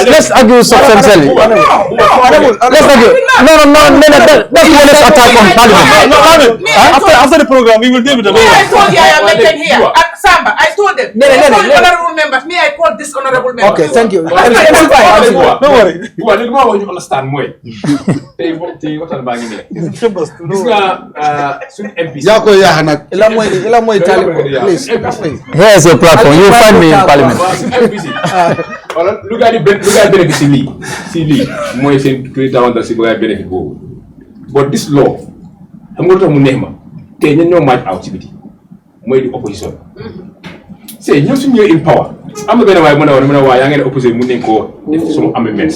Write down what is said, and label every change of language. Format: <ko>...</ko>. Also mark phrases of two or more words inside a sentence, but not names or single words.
<en>Let's argue substantially. Let's argue. No. That's honest attack on parliament. After the program, we will deal with the I told you I am mentioned here. At Samba, I told them. Honorable members. Me, I call this honorable member. Okay, thank you. Don't worry.</en> <wo>waaw li ma wax ñu understand mooy tey waxtaan baa ngi ne gis nga suñu MP yaa koy yaax nag. Ila mooy talib please.</wo> <en>Here is your platform. You find me in parliament.</en> <wo>suñu MP si wala lu gaa di bénéfice si lii mooy seen président si bu gaa bénéfice boobu</wo> <en>but this law</en> <wo>xam nga lu tax mu neex ma tey ñun ñoo match out ci biti mooy di opposition c'est ñoom suñu ñëwee</wo> <en>in power</en> <wo>am na benn waaye mën a waa yaa ngeen opposé mun nañ koo def ci sama amendement</wo>